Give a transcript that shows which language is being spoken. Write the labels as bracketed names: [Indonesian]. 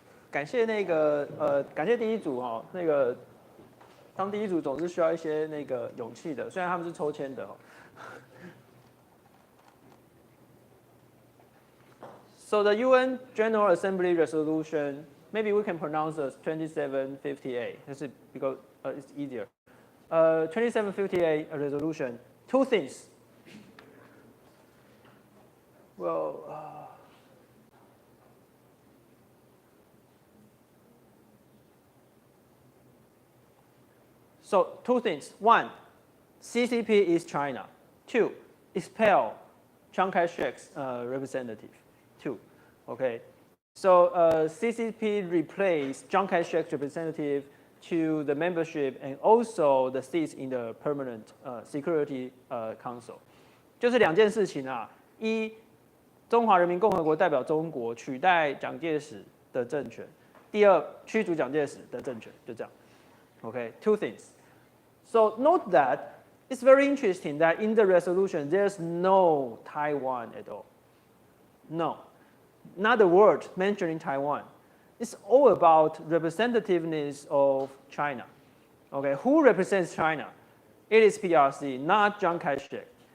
[Chinese] 感谢那个感谢第一组哦，那个当第一组总是需要一些那个勇气的，虽然他们是抽签的哦。 [English] So the UN General Assembly resolution, maybe we can pronounce as 2758. This is because it's easier. 2758 resolution. Two things. Well. So two things. One, CCP is China. Two, expel Chiang Kai-shek's representative. Two, okay. So CCP replaced Chiang Kai-shek's representative to the membership and also the seats in the permanent Security Council. [Chinese] 就是两件事情啊，一，中华人民共和国代表中国取代蒋介石的政权；第二，驱逐蒋介石的政权，就这样。 [English] Okay, two things. So note that it's very interesting that in the resolution there's no Taiwan at all. No, not a word mentioning Taiwan. It's all about representativeness of China. Okay, who represents China? It is PRC, not Chiang Kai-shek.